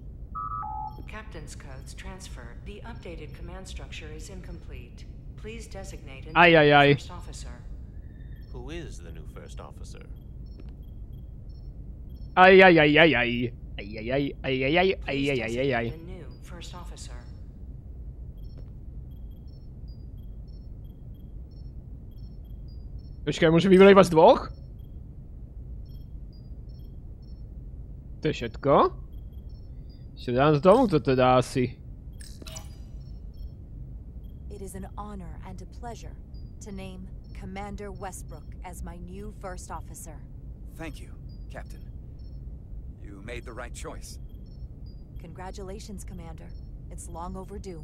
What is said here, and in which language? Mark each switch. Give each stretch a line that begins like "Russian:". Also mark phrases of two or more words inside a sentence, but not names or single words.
English: Captain's codes transferred. The updated command structure is incomplete. Please designate a new first officer. Who is the new first officer? Aj. The new first officer.
Slovak: Počkaj, môžem vybrať vás dvoch? To je všetko? Ešte dám z tomu to teda asi.
English: It is an honor and a pleasure to name Commander Westbrook as my new first officer. Thank you, Captain. You made the right choice. Congratulations, Commander. It's long overdue.